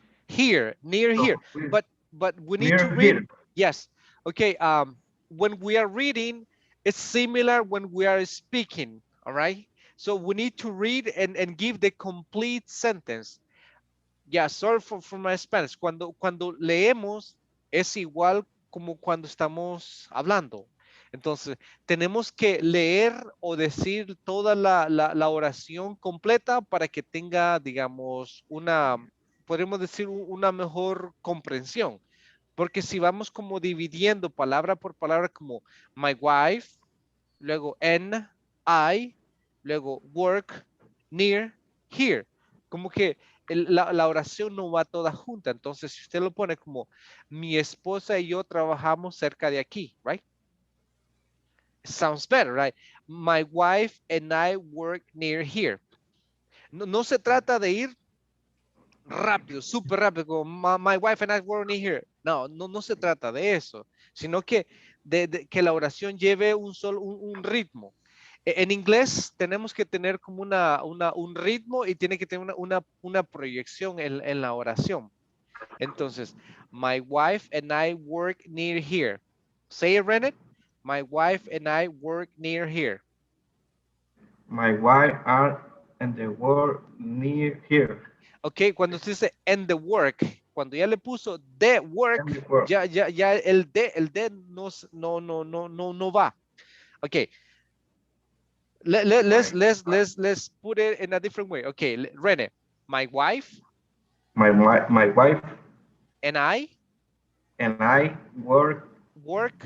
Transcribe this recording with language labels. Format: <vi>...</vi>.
<en>Here, near So here. But we need to near read. here. Yes. Okay. When we are reading, it's similar when we are speaking. All right. So we need to read and give the complete sentence. Yeah, sorry for my Spanish.</en> <es>Cuando leemos es igual como cuando estamos hablando. Entonces, tenemos que leer o decir toda la oración completa para que tenga, digamos, podemos decir, una mejor comprensión. Porque si vamos como dividiendo palabra por palabra como</es> <en>my wife,</en> <es>luego en, I, luego work, near, here. Como que la oración no va toda junta. Entonces, si usted lo pone como mi esposa y yo trabajamos cerca de aquí,</es> <en>right? Sounds better, right? My wife and I work near here.</en> <es>No se trata de ir rápido, súper rápido, como</es> <en>my wife and I work near here.</en> <es>No se trata de eso, sino que que la oración lleve un ritmo. En inglés tenemos que tener como un ritmo y tiene que tener una proyección en la oración. Entonces,</es> <en>my wife and I work near here. Say it, Rennet. My wife and I work near here. My wife are and the work near here.</en> <es>Ok, cuando usted dice</es> <en>and the work,</en> <es>cuando ya le puso the work,</es> <en>And the work.</en> <es>ya el de no va.</es> <en>Ok, let's put it in a different way. Okay, Rene, my wife My wife and I and I work work</en>